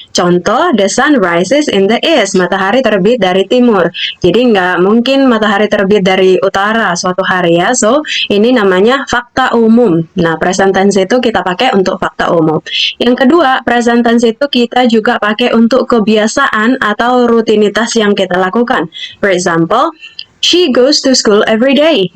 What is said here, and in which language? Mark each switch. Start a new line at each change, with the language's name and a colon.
English: Contoh, the sun rises in the east.
Indonesian: Matahari terbit dari timur. Jadi nggak mungkin matahari terbit dari utara suatu hari ya. So, ini namanya fakta umum. Nah, present tense itu kita pakai untuk fakta umum. Yang kedua, present tense itu kita juga pakai untuk kebiasaan atau rutinitas yang kita lakukan.
English: For example, she goes to school every day.